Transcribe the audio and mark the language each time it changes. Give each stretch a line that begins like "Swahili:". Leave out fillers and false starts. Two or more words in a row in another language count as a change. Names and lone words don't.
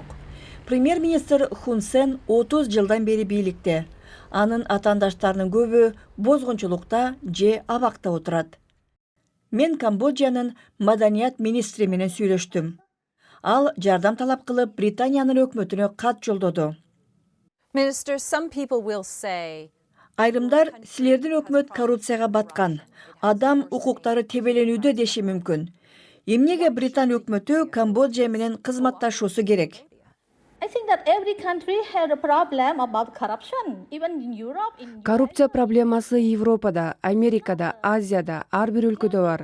Kyrgyz: Премьер-министр Хун Сен 30 жылдан бери бийликте. Анын атаандаштарынын көбү бозгунчулукта же абакта отурат. Мен Камбоджанын маданият министри менен сүйлөштүм. Ал жардам талап кылып Британиянын өкмөтүнө кат жолдоду.
English: Minister, some people will say
Kyrgyz: Айрымдар силердин өкмөт коррупцияга баткан, адам укуктары тебеленүүдө деши мүмкүн. Эмнеге Британ өкмөтү Камбоджа менен кызматташуусу керек? Коррупция проблемасы Европада, Америкада, Азияда ар бир өлкөдө бар.